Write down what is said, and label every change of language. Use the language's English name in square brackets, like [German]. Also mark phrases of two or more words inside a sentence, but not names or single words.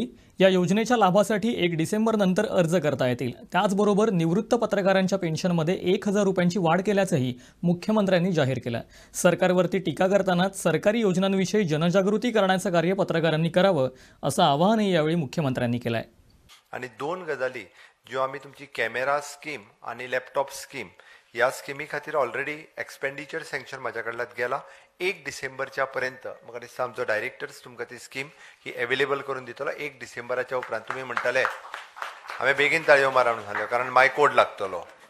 [Marathi] या योजनेच्या लाभासाठी 1 डिसेंबरनंतर अर्ज करता येतील. त्याचबरोबर निवृत्त पत्रकारांच्या पेन्शनमध्ये 1000 रुपयांची वाढ केल्याचंही मुख्यमंत्र्यांनी जाहीर केलं. सरकारवरती टीका करतानाच सरकारी योजनांविषयी जनजागृती करण्याचं कार्य पत्रकारांनी करावं असं आवाहनही यावेळी मुख्यमंत्र्यांनी केलं आहे. [Konkani] आणि 2 गजाली ज्यो आम्ही तुमची [English] camera scheme [Konkani] आणि [English] laptop scheme [Konkani] या स्किमी खातीर [English] already expenditure sanction [Konkani] म्हाज्या कडल्यान गेला. 1 डिसेंबरच्या पर्यंत म्हाका दिसता आमचो डायरेक्टर्स तुमकां ती स्कीम ही अवेलेबल करून दितलो. 1 डिसेंबराच्या उपरांत तुमी म्हणटाले हांवें बेगीन ताळयो मारा म्हणून सांगलें, कारण मागीर कोड लागतलो.